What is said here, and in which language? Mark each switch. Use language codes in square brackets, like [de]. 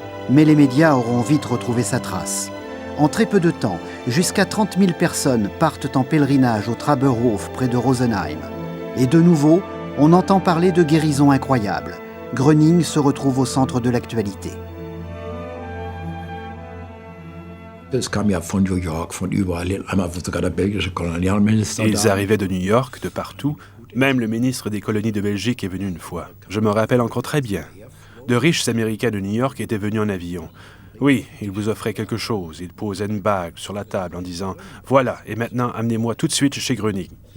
[fr] Mais les médias auront vite retrouvé sa trace. En très peu de temps, jusqu'à 30 000 personnes partent en pèlerinage au Traberhof près de Rosenheim. Et de nouveau, on entend parler de guérisons incroyables. Gröning se retrouve au centre de l'actualité. [de] Es kam ja von New York, von überall, einmal sogar der belgische Kolonialminister. [fr] Ils arrivaient de New York, de partout. Même le ministre des colonies de Belgique est venu une fois. Je me rappelle encore très bien. De riches Américains de New York étaient venus en avion. Oui, ils vous offraient quelque chose. Ils posaient une bague sur la table en disant « Voilà, et maintenant amenez-moi tout de suite chez Gröning ».